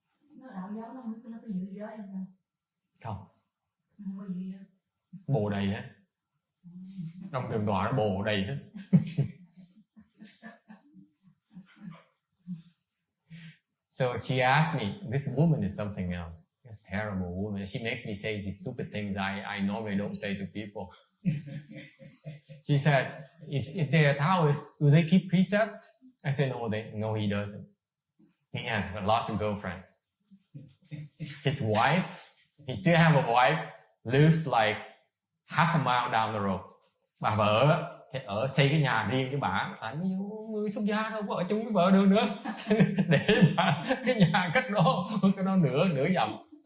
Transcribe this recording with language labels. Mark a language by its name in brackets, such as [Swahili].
[Vietnamese] Nó đạo giáo nó có giữ giới không? Không. Không có giữ giới. Bồ đầy hết. Trong trường tọa nó bồ đầy hết. [English] So she asked me, this woman is something else. This terrible woman. She makes me say these stupid things I normally don't say to people. She said, if they are Taoists, do they keep precepts? I said, no, he doesn't. He has lots of girlfriends. His wife, he still have a wife, lives like half a mile down the road. [Vietnamese] Bà vợ ở xây cái nhà riêng cho bà, tại người xuất gia đâu có ở chung với vợ được nữa, để bà cái nhà cách đó nửa dặm.